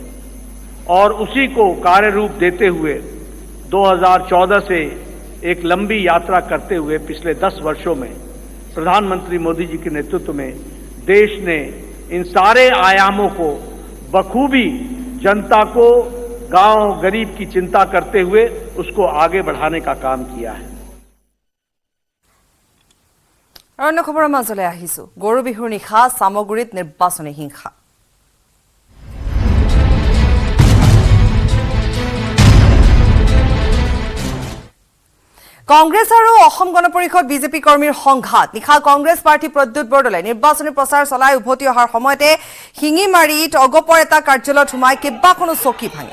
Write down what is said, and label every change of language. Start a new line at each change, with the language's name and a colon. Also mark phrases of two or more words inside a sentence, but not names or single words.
Hindi: और उसी को कार्य रूप देते हुए 2014 से एक लंबी यात्रा करते हुए पिछले 10 वर्षों में प्रधानमंत्री मोदी जी के नेतृत्व में देश ने इन सारे आयामों को बखूबी, जनता को, गांव गरीब की चिंता करते हुए उसको आगे बढ़ाने का काम किया है।
Assamese: অন্য খবৰৰ মাজলৈ আহিছো। গৰু বিহুৰ নিশা সামগুৰিত নিৰ্বাচনী হিংসা। কংগ্ৰেছ আৰু অসম গণ পৰিষদ বিজেপি কৰ্মীৰ সংঘাত। নিশা কংগ্ৰেছ প্ৰাৰ্থী প্ৰদ্যুৎ বৰদলৈ নিৰ্বাচনী প্ৰচাৰ চলাই উভতি অহাৰ সময়তে শিঙিমাৰীত অগপৰ এটা কাৰ্যালয়ত সোমাই কেইবাখনো চকী ভাঙে।